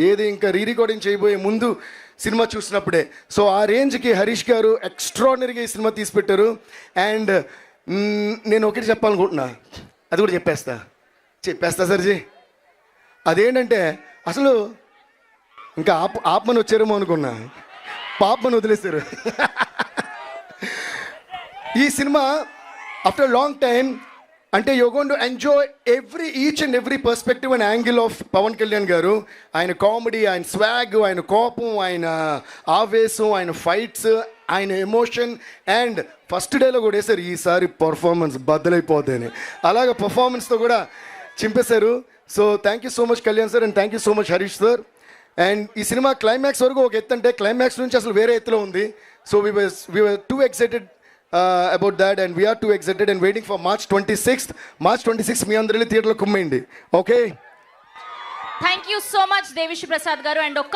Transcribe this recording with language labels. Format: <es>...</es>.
<te>ఏది ఇంకా re recording చేయబోయే ముందు సినిమా చూసినప్పుడే. సో ఆ రేంజ్కి హరీష్ గారు ఎక్స్ట్రాడినరీగా ఈ సినిమా తీసి పెట్టారు. అండ్ నేను ఒకటి చెప్పాలనుకుంటున్నా, అది కూడా చెప్పేస్తా సర్జీ. అదేంటంటే అసలు ఇంకా ఆపమని వచ్చారేమో అనుకున్నా, పాపమని వదిలేశారు. ఈ సినిమా</te> <en>After long time అంటే you're going to enjoy each and every perspective and angle of Pawan Kalyan garu.</en> <te>ఆయన కామెడీ, ఆయన స్వాగ్, ఆయన కోపం, ఆయన ఆవేశం, ఆయన ఫైట్స్, ఆయన ఎమోషన్. అండ్ ఫస్ట్ డేలో కూడా వేశారు ఈసారి పర్ఫార్మెన్స్ బద్దలైపోతుంది. అలాగే పర్ఫార్మెన్స్తో కూడా చింపేశారు.</te> <en>So thank you so much Kalyan sir, and thank you so much Harish sir.</en> <te>And ఈ సినిమా క్లైమాక్స్ వరకు ఒక ఎత్తు అంటే క్లైమాక్స్ నుంచి అసలు వేరే ఎత్తులో ఉంది.</te> <en>so we were too excited about that, and we are too excited and waiting for March 26th</en> <te>మీ అందరూ థియేటర్లో కుమ్మేయండి.</te> <en>Okay, thank you so much Devi Sri Prasad garu. And ఒక్క</en>